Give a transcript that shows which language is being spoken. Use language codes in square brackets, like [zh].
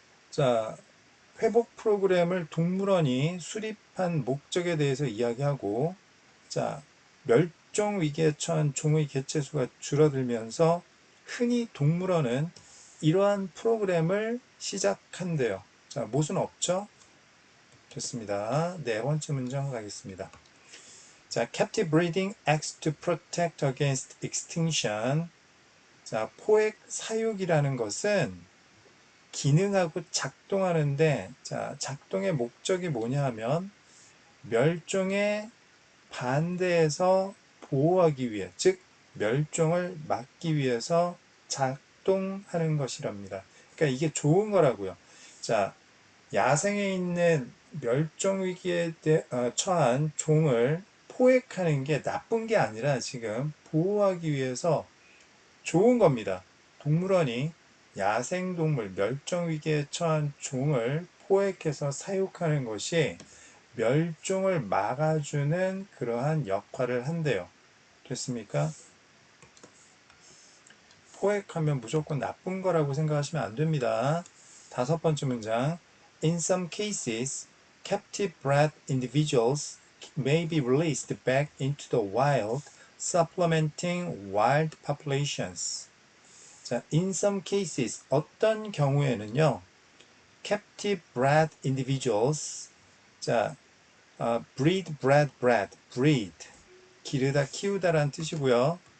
[ko] 자, 회복 프로그램을 동물원이 수립한 목적에 대해서 이야기하고 자, 멸종 위기에 처한 종의 개체수가 줄어들면서 흔히 동물원은 이러한 프로그램을 시작한대요. 자, 못은 없죠? 됐습니다. 네 번째 문장 가겠습니다. [en] 자, captive breeding acts to protect against extinction. [ko] 자, 포획 사육이라는 것은 기능하고 작동하는데 자, 작동의 목적이 뭐냐 하면 멸종에 반대해서 보호하기 위해, 즉 멸종을 막기 위해서 작동하는 것이랍니다. 그러니까 이게 좋은 거라고요. 자, 야생에 있는 멸종 위기에 처한 종을 포획하는 게 나쁜 게 아니라 지금 보호하기 위해서 좋은 겁니다. 동물원이 야생동물 멸종 위기에 처한 종을 포획해서 사육하는 것이 멸종을 막아주는 그러한 역할을 한대요. 됐습니까? 포획하면 무조건 나쁜 거라고 생각하시면 안 됩니다. 다섯 번째 문장. [en] In some cases, captive bred individuals may be released back into the wild, supplementing wild populations. [ko] 자, [en] in some cases, [ko] 어떤 경우에는요, [en] captive bred individuals, [ko] 자, breed, breed, 기르다, 키우다라는 뜻이고요.